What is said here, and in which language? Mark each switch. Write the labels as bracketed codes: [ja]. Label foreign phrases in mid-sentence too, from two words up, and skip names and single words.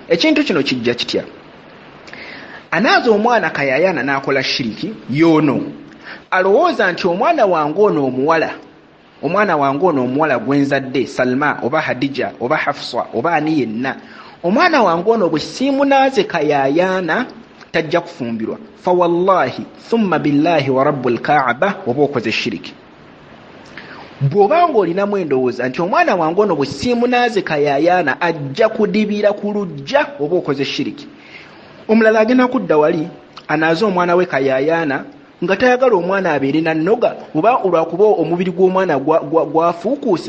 [lg] Ekintu kino kijja kitya? Anaaza omwana kayayaana n'akola shiriki y'ono alowooza nti omwana wange ono omuwala gwenzadde Salma oba Hadija oba Hafsa oba ani yenna, omwana wange ono bwe siimunaaze kayayaana tajja kufumbirwa. [ar] Fa wallahi thumma billahi wa rabbul kaaba [lg] oba okoze shiriki. Bw'obanga olinamu endowooza nti omwana wange ono bwe siimunaaze kayayaana ajja kudibira ku lujja oba okoze shiriki. Omulala agenda kudda wali anaaze omwana we kayayaana nga tayagala omwana abeere na nnoga oba olwakuba omubiri gw'omwana gwafuukuuse.